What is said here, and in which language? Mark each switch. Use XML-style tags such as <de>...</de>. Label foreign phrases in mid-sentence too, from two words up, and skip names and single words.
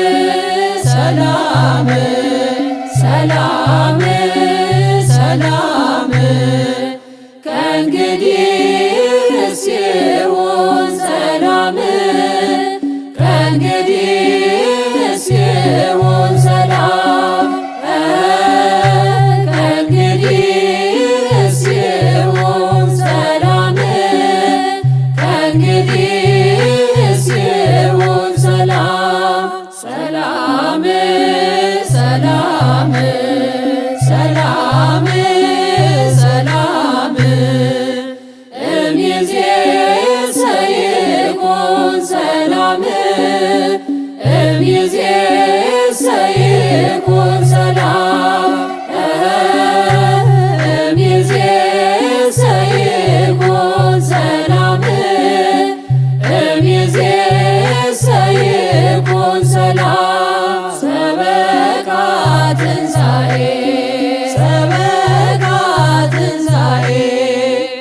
<am>ሰላም ሰላም ሰላም ከእንግዲህስ ይሁን ሰላም ከእንግዲህስ ይሁን ሰላም ከእንግዲህስ ይሁን ሰላም ከእንግዲህስ ይሁን ሰላም ሰላም</am> <gez>ሰላም ሰላም ሰላም እምይእዜሰ ይኩን ሰላም እምይእዜሰ ይኩን ሰላም እምይእዜሰ ይኩን ሰላም እምይእዜሰ ይኩን ሰላም ሰበካ ትንሣኤ ሰበካ ትንሣኤ</gez>